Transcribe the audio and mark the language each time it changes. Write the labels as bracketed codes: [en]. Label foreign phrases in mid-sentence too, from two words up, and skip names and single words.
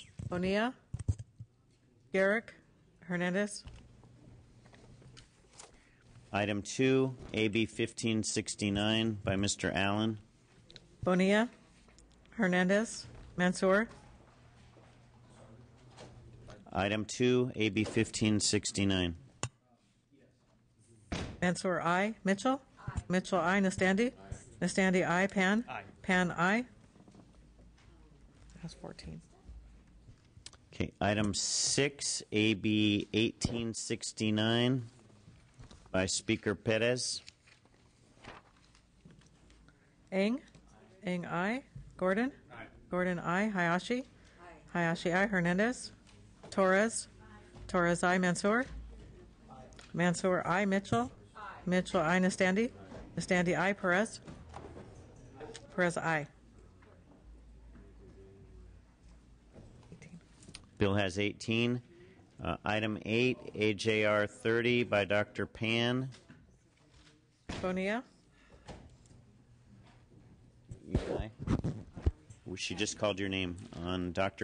[en] Bonilla? Garrick? Hernandez? Item 2, AB 1569 by Mr. Allen. Bonilla, Hernandez, Mansour. Item 2, AB 1569. Mansour, aye. Mitchell? Aye. Mitchell, aye. Nastandi? Nastandi, aye. Pan? Aye. Pan, aye. That's 14. Okay, item 6, AB 1869 by Speaker Perez. Eng? Eng, aye. Gordon? Aye. Gordon, aye. Hayashi? Aye. Hayashi, aye. Hernandez? Torres? Torres, aye. Mansour? Aye. Mansour, aye. Mitchell? Aye. Mitchell, aye. Nastandi? Nastandi, aye. Perez? Perez, aye. Bill has 18. Item 8, AJR 30 by Dr. Pan. Bonilla? You aye. She just called your name on Dr.